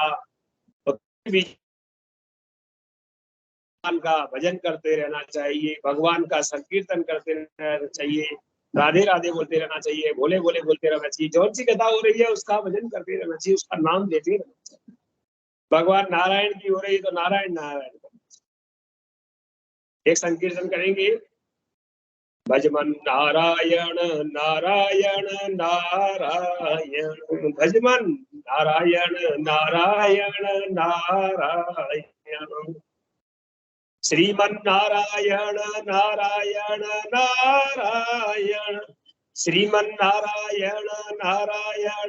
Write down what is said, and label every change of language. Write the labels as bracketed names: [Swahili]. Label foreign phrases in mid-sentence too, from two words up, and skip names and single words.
[Hindi] तो भी भगवान का भजन करते रहना चाहिए, भगवान का संकीर्तन करते रहना चाहिए, राधे राधे बोलते रहना चाहिए, भोले भोले बोलते रहना चाहिए। जौन सी कथा हो रही है उसका भजन करते रहना चाहिए, उसका नाम लेते रहना चाहिए। भगवान नारायण की हो रही तो नारायण नारायण एक संकीर्तन करेंगे। भजमन नारायण नारायण नारायण, भजमन नारायण नारायण नारायण, श्रीमन नारायण नारायण नारायण, श्रीमन नारायण नारायण